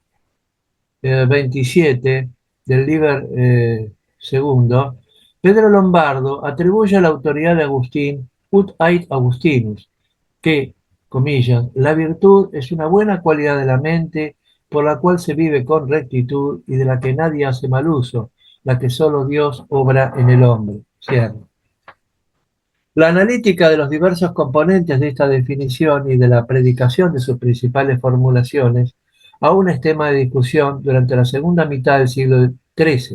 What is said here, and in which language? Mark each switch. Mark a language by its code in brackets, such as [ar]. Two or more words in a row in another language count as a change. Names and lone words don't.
[es] 27 del Liber segundo, Pedro Lombardo atribuye la autoridad de Agustín [la] ut ait Augustinus, [es] que, comillas, la virtud es una buena cualidad de la mente por la cual se vive con rectitud y de la que nadie hace mal uso, la que solo Dios obra en el hombre. Cierra. La analítica de los diversos componentes de esta definición y de la predicación de sus principales formulaciones aún es tema de discusión durante la segunda mitad del siglo XIII.